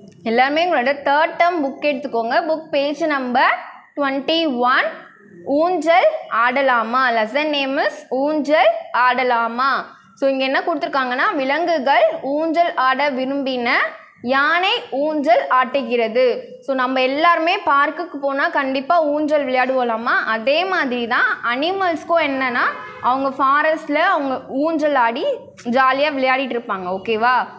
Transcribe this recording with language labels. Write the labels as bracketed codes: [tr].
[ta] எல்லாமே உங்களோட third term book எடுத்துக்கோங்க. [en] book page number 21. [ta] ஊஞ்சல் ஆடலாமா. [en] lesson name is ஊஞ்சல் ஆடலாமா. [ta] ஸோ இங்கே என்ன கொடுத்துருக்காங்கன்னா, விலங்குகள் ஊஞ்சல் ஆட விரும்பின யானை ஊஞ்சல் ஆட்டுகிறது. ஸோ நம்ம எல்லாருமே பார்க்குக்கு போனால் கண்டிப்பாக ஊஞ்சல் விளையாடுவோலாமா. அதே மாதிரி தான் அனிமல்ஸ்க்கும் என்னென்னா, அவங்க ஃபாரஸ்ட்டில் அவங்க ஊஞ்சல் ஆடி ஜாலியாக விளையாடிட்டு இருப்பாங்க. ஓகேவா?